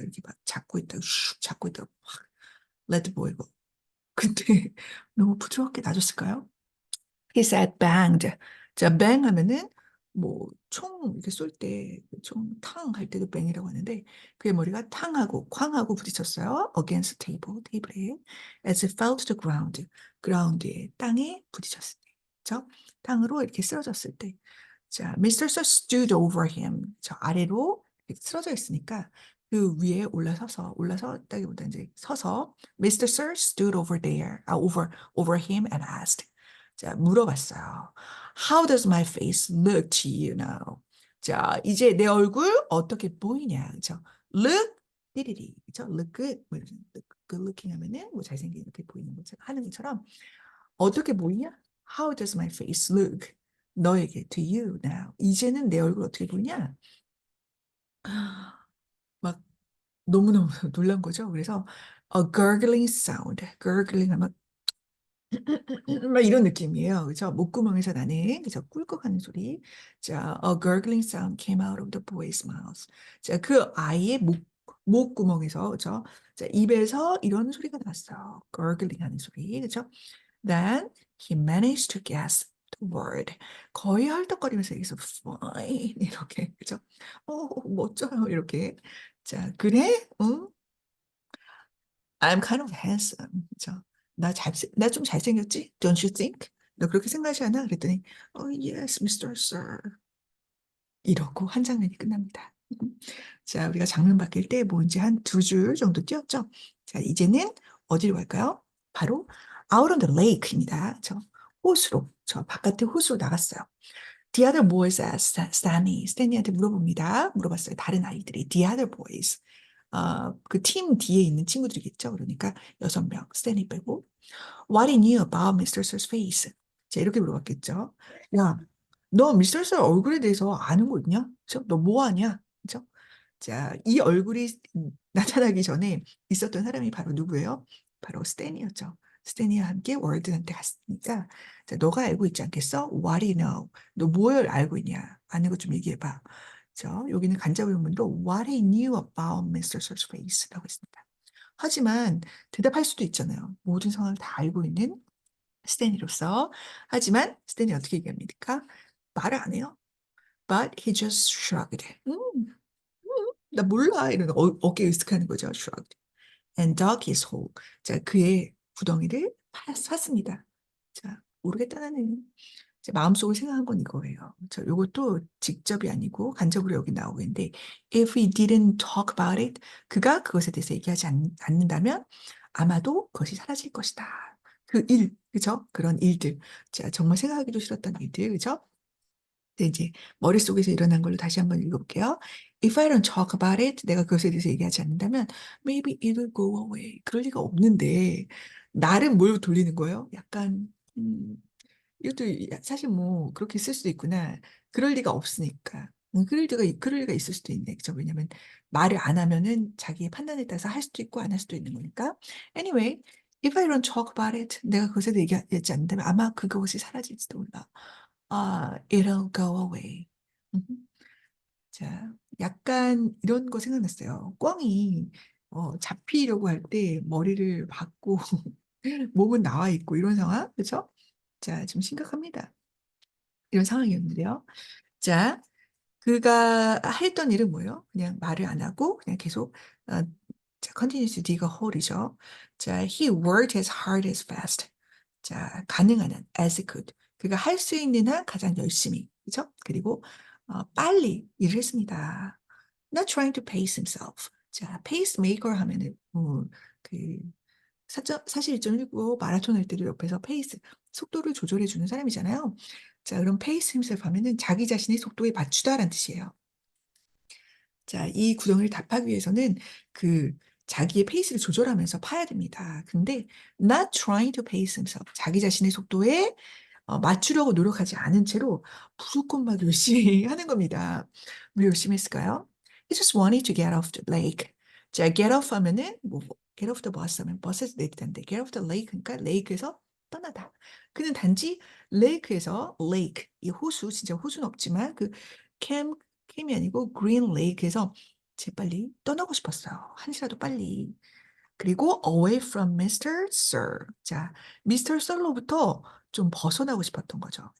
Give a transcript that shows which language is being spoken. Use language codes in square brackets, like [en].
[ko] 이렇게 막 잡고 있다가 슉 잡고 있다가 확 [en] let the boy go. [ko] 근데 너무 부드럽게 놔줬을까요? [en] He said banged. [ko] 자, bang 하면은 뭐 총 이렇게 쏠 때 총 탕 할 때도 bang이라고 하는데 그의 머리가 탕하고 쾅하고 부딪혔어요. [en] against the table, [ko] 테이블에. [en] as it fell to the ground, [ko] ground에 땅에 부딪혔을 때. 그죠? 땅으로 이렇게 쓰러졌을 때. 자, [en] Mr. Sir stood over him. [ko] 저 아래로 이렇게 쓰러져 있으니까 그 위에 올라섰다기보다 이제 서서 Mr. [en] Sir stood over there, over him and asked. [ko] 자, 물어봤어요. [en] How does my face look to you now? [ko] 자, 이제 내 얼굴 어떻게 보이냐? 그죠? [en] Look, [ko] 띠리리, 그죠? Look good, 뭐 이런, [en] look good looking [ko] 하면은 뭐 잘생긴 이렇게 보이는 것처럼 하는 것처럼 어떻게 보이냐? [en] How does my face look? [ko] 너에게, [en] to you now. [ko] 이제는 내 얼굴 어떻게 보이냐? 막 너무너무 놀란 거죠. 그래서 [en] a gurgling sound, [ko] gurgling 하면 막 이런 느낌이에요. 그죠? 목구멍에서 나는 그죠? 꿀꺽하는 소리. [en] 자, a gurgling sound came out of the boy's mouth. [ko] 자, 그 아이의 목구멍에서 그죠? 자, 입에서 이런 소리가 났어요. gurgling 하는 소리. 그죠? [en] Then he managed to gasp the word. [ko] 거의 헐떡거리면서 여기서 fine 이렇게 그죠? 멋져요 이렇게. 자, 그래? 응? [en] I'm kind of handsome. [ko] 그죠? 나 좀 잘생겼지? [en] Don't you think? [ko] 너 그렇게 생각하지 않아? 그랬더니 [en] Oh yes, Mr. Sir. [ko] 이러고 한 장면이 끝납니다. 자, 우리가 장면 바뀔 때 뭔지 한 두 줄 정도 띄었죠? 자, 이제는 어디로 갈까요? 바로 [en] out on the lake [ko] 입니다. 호수로, 저 바깥에 호수로 나갔어요. [en] The other boys asked Stanley. [ko] 스탠리한테 물어봅니다. 물어봤어요. 다른 아이들이. [en] The other boys. [ko] 그 팀 뒤에 있는 친구들이겠죠. 그러니까 6명, 스탠리 빼고. [en] What he knew about Mr. Sir's face. 자, 이렇게 물어봤겠죠. [ko] 야, 너 미스터 스 얼굴에 대해서 아는 거 있냐? 너 뭐 하냐? 그죠? 자, 이 얼굴이 나타나기 전에 있었던 사람이 바로 누구예요? 바로 스탠이었죠. 스탠이와 함께 월드한테 갔으니까 자, 너가 알고 있지 않겠어? [en] What do you know? [ko] 너 뭘 알고 있냐? 아는 것 좀 얘기해봐. 여기는 간접 의문으로 [en] What he knew about Mr. [ko] Sir's [en] face [ko] 라고 했습니다. 하지만 대답할 수도 있잖아요. 모든 상황을 다 알고 있는 스탠리로서. 하지만 스탠이 어떻게 얘기합니까? 말을 안 해요. [en] But he just shrugged. [ko] 나 몰라. 이런 어깨에 으쓱하는 거죠. [en] shrugged. And dug his hole. [ko] 자, 그의 구덩이를 팠습니다. 자, 모르겠다 나는. 제 마음속으로 생각한 건 이거예요. 요것도 직접이 아니고 간접으로 여기 나오고 있는데 [en] if he didn't talk about it, [ko] 그가 그것에 대해서 얘기하지 않는다면 아마도 그것이 사라질 것이다. 그 일, 그죠? 그런 일들. 자, 정말 생각하기도 싫었던 일들, 그죠? 근데 이제 머릿속에서 일어난 걸로 다시 한번 읽어볼게요. [en] If I don't talk about it, [ko] 내가 그것에 대해서 얘기하지 않는다면 [en] maybe it will go away. [ko] 그럴 리가 없는데 나름 뭘 돌리는 거예요? 약간 이것도 사실 뭐 그렇게 쓸 수도 있구나. 그럴 리가 없으니까. 그럴 리가 있을 수도 있네. 그죠? 왜냐면 말을 안 하면은 자기의 판단에 따라서 할 수도 있고 안 할 수도 있는 거니까. Anyway, [en] if I don't talk about it, [ko] 내가 그것에 대해 얘기하지 않는다면 아마 그것이 사라질지도 몰라. [en] it'll go away. [ko] 자, 약간 이런 거 생각났어요. 꿩이 잡히려고 할 때 머리를 박고 몸은 나와 있고 이런 상황, 그렇죠? 자, 좀 심각합니다. 이런 상황이었는데요. 자, 그가 했던 일은 뭐예요? 그냥 말을 안 하고 그냥 계속 자, [en] continues to dig a hole [ko] 이죠. 자, [en] he worked as hard as fast. [ko] 자, 가능한 한 [en] as he could. [ko] 그가 할 수 있는 한 가장 열심히, 그죠? 그리고 빨리 일을 했습니다. [en] Not trying to pace himself. [ko] 자, pacemaker 하면은 그 사실 1.19 마라톤 할 때도 옆에서 페이스, 속도를 조절해 주는 사람이잖아요. 자, 그럼 pace himself 하면은 자기 자신의 속도에 맞추다라는 뜻이에요. 자, 이 구덩이를 답하기 위해서는 그 자기의 페이스를 조절하면서 파야 됩니다. 근데 [en] not trying to pace himself, [ko] 자기 자신의 속도에 맞추려고 노력하지 않은 채로 무조건 막 열심히 하는 겁니다. 왜 열심히 했을까요? [en] He just wanted to get off the lake. [ko] 자, [en] get off 하면은 뭐 get off the bus 하면 버스에서 내리다는데 get off the lake [ko] 그러니까 레이크에서 떠나다. 그는 단지 레이크에서 lake 이 호수 진짜 호수는 없지만 그 캠, 캠이 아니고 green lake에서 재빨리 떠나고 싶었어요. 한시라도 빨리. 그리고 [en] away from Mr. Sir. [ko] 자, [en] Mr. [ko] Sir로부터 좀 벗어나고 싶었던 거죠.